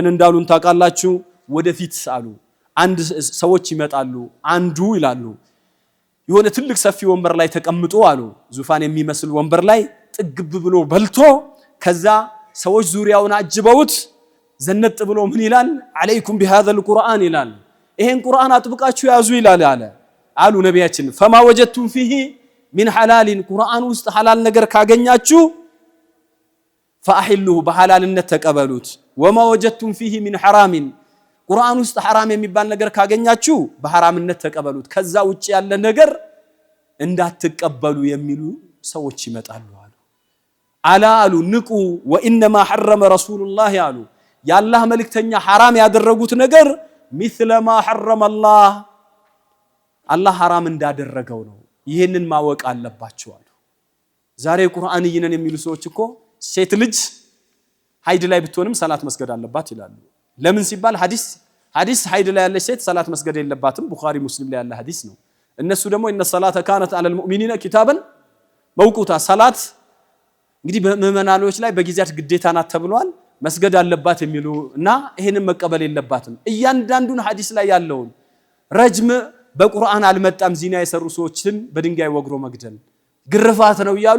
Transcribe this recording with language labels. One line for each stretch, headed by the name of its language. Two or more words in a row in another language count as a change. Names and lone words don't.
Amharic: እንዳሉን ታውቃላችሁ ወደፊት አሉ አንድ ሰዎች ይመጣሉ አንዱ ይላሉ የሆነ ትልቅ ሰፊ ወንበር ላይ ተቀምጦ አሉ ዙፋን የሚመስል ወንበር ላይ ጥግብ ብሎ በልቶ ከዛ ሰዎች ዙሪያውን አጅበውት ዘነጥ ብሎ ምን ይላል
Arabic: عليكم بهذا القرآن
Amharic: ይላል ይሄን ቁርአን አጥብቃችሁ ያዙ ይላል አሉ ነብያችን
Arabic: فما وجدتم فيه من حلال
Amharic: ቁርአን ውስጥ ሐላል ነገር ካገኛችሁ فاحلوه በሐላልነት ተቀበሉት
Arabic: وما وجدتم فيه من حرام
Amharic: ቁርአን ውስጥ حرام የሚባል ነገር ካገኛችሁ በሐራምነት ተቀበሉት ከዛ ውጪ ያለ ነገር እንዳትቀበሉ የሚሉ ሰዎች ይመጣሉ አሉ ንቁ
Arabic: وانما حرم رسول الله
Amharic: አሉ ያላህ መልእክተኛ حرام ያደረጉት ነገር
Arabic: مثل ما حرم الله
Amharic: አላህ حرام እንዳደረገው ነው ይሄንን ማወቅ አለባችሁ አሉ ዛሬ ቁርአን ይነን የሚሉ ሰዎች እኮ ሴት ልጅ ሀይድ ላይ ብትሆንም ሰላት መስገድ አለባት ይላሉ ለምን ሲባል ሐዲስ ሀይድ ላይ ያለች ሴት ሰላት መስገድ የለባትም ቡኻሪ ሙስሊም ላይ ያለ ሐዲስ ነው እነሱ ደግሞ
Arabic: ان الصلاه كانت على المؤمنين كتابا موقوتا
Amharic: ሰላት እንግዲህ በመናኖች ላይ በጊዜያት ግዴታ ናት ተብሏል መስገድ አለባት የሚሉና ይሄንን መቀበል የለባትም እያንዳንዱን ሐዲስ ላይ ያለውን ረጅም በቁርአን አልመጣም ዚና የሰሩ ሰዎችን በድንጋይ ወግሮ መግደል ግርፋት ነው ይያሉ